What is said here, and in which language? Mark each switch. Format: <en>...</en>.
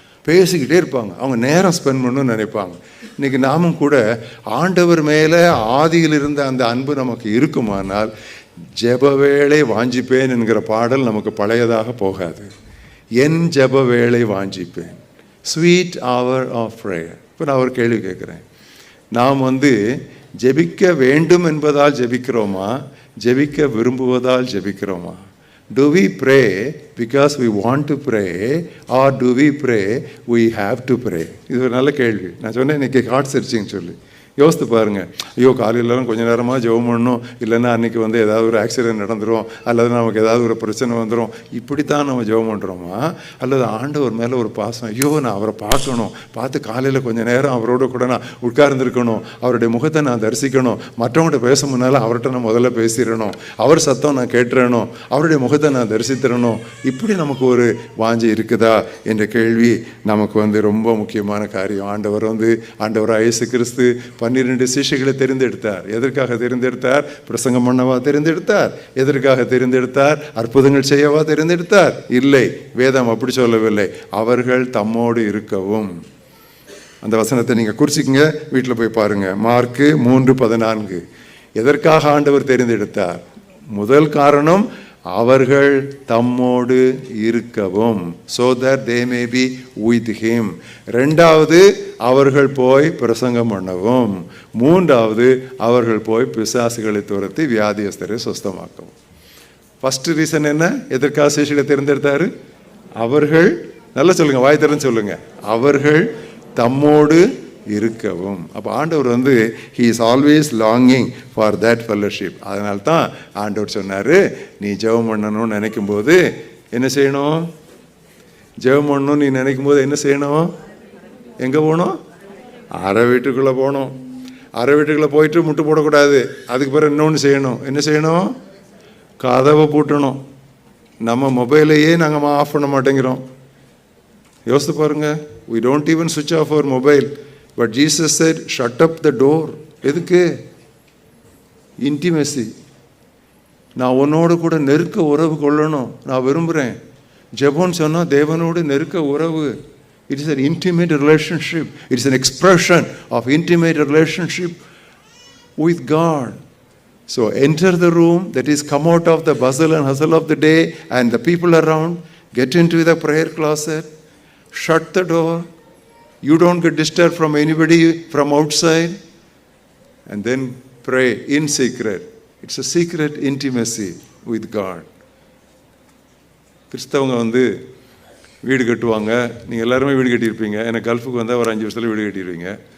<ta>பேசிக்கிட்டே இருப்பாங்க, அவங்க நேரம் ஸ்பெண்ட் பண்ணணும்னு நினைப்பாங்க. இன்றைக்கி நாமும் கூட ஆண்டவர் மேலே ஆதியில் இருந்த அந்த அன்பு நமக்கு இருக்குமானால் ஜெப வேளை வாஞ்சிப்பேன் என்கிற பாடல் நமக்கு பழையதாக போகாது. என் ஜெப வேளை வாஞ்சிப்பேன்,</ta> <en>Sweet hour of prayer.</en> <ta>இப்போ நான் ஒரு கேள்வி கேட்குறேன், நாம் ஜெபிக்க வேண்டும் என்பதால் ஜெபிக்கிறோமா, ஜெபிக்க விரும்புவதால் ஜெபிக்கிறோமா?</ta> <en>Do we pray because we want to pray or do we pray we have to pray?</en> <ta>இது ஒரு நல்ல கேள்வி. நான் சொன்னேன் இன்னைக்கு ஹார்ட் சர்ச்சிங் சொல்லி. யோசித்து பாருங்க. ஐயோ காலையிலலாம் கொஞ்சம் நேரமாக ஜெபம் பண்ணணும், இல்லைன்னா அன்றைக்கி வந்து ஏதாவது ஒரு ஆக்சிடென்ட் நடந்துடும், அல்லது நமக்கு ஏதாவது ஒரு பிரச்சனை வந்துடும், இப்படித்தான் நம்ம ஜெபம் பண்ணுறோமா? அல்லது ஆண்டவர் மேலே ஒரு பாசம், ஐயோ நான் அவரை பார்க்கணும், பார்த்து காலையில் கொஞ்சம் நேரம் அவரோட கூட நான் உட்கார்ந்துருக்கணும், அவருடைய முகத்தை நான் தரிசிக்கணும், மற்றவங்கள்ட்ட பேச முன்னால் அவர்கிட்ட நான் முதல்ல பேசிடணும், அவர் சத்தம் நான் கேட்டுறணும், அவருடைய முகத்தை நான் தரிசித்திடணும். இப்படி நமக்கு ஒரு வாஞ்சை இருக்குதா என்ற கேள்வி நமக்கு வந்து ரொம்ப முக்கியமான காரியம். ஆண்டவராக இயேசு கிறிஸ்து 12 சீஷைகளை தெரிந்தெடுத்தார். எதற்காக தெரிந்தெடுத்தார்? பிரசங்கம் பண்ணவா தெரிந்தெடுத்தார்? எதற்காக தெரிந்தெடுத்தார்? அற்புதங்கள் செய்யவா தெரிந்தெடுத்தார்? இல்லை, வேதம் அப்படி சொல்லவில்லை. அவர்கள் தம்மோடு இருக்கவும். அந்த வசனத்தை நீங்கள் குறிச்சிக்கங்க, வீட்டில் போய் பாருங்க. மார்க்கு 3:14. எதற்காக ஆண்டவர் தெரிந்தெடுத்தார்? முதல் காரணம், அவர்கள் தம்மோடு இருக்கவும்,</ta> <en>so that they may be with him.</en> <ta>ரெண்டாவது, அவர்கள் போய் பிரசங்கம் பண்ணவும். மூன்றாவது, அவர்கள் போய் பிசாசுகளை துரத்தி வியாதியஸ்தரை சுஸ்தமாக்கவும்.</ta> <en>first reason</en> <ta>என்ன? எதற்காக சீஷர்களை தேர்ந்தெடுத்தாரு? அவர்கள், நல்லா சொல்லுங்க, வாய் திறந்து சொல்லுங்க, அவர்கள் தம்மோடு இருக்கவும். அப்போ ஆண்டவர் வந்து</ta> <en>he is always longing for that fellowship.</en> <ta>அதனால தான் ஆண்டவர் சொன்னார், நீ ஜெபம் பண்ணணும்னு நினைக்கும் போது என்ன செய்யணும்? ஜெபம் பண்ணணும் நீ நினைக்கும் போது என்ன செய்யணும்? எங்கே போகணும்? அரை வீட்டுக்குள்ளே போகணும். அரை வீட்டுக்குள்ளே போயிட்டு முட்டு போடக்கூடாது. அதுக்கு பிறகு இன்னொன்று செய்யணும். என்ன செய்யணும்? கதவை பூட்டணும். நம்ம மொபைலையே நாங்கள் ஆஃப் பண்ண மாட்டேங்கிறோம். யோசித்து பாருங்க.</ta> <en>we don't even switch off our mobile. But Jesus said, shut up the door.</en> <ta>எதுக்கு? இன்டிமெசி. நான் உன்னோடு கூட நெருக்க உறவு கொள்ளணும், நான் விரும்புகிறேன். ஜெபம்னு சொன்னால் தேவனோடு நெருக்க உறவு.</ta> <en>It is an intimate relationship. It is an expression of intimate relationship with God. So enter the room, that is, come out of the bustle and hustle of the day and the people around, get into the prayer closet, shut the door. You don't get disturbed from anybody from outside, and then pray in secret. It's a secret intimacy with God.</en> <ta>கிறிஸ்தவங்க வந்து வீடு கட்டுவாங்க. நீங்கள் எல்லாருமே வீடு கட்டியிருப்பீங்க. எனக்கு கல்ஃபுக்கு வந்தால் ஒரு 5 வருஷத்தில் வீடு கட்டிடுவீங்க.</ta>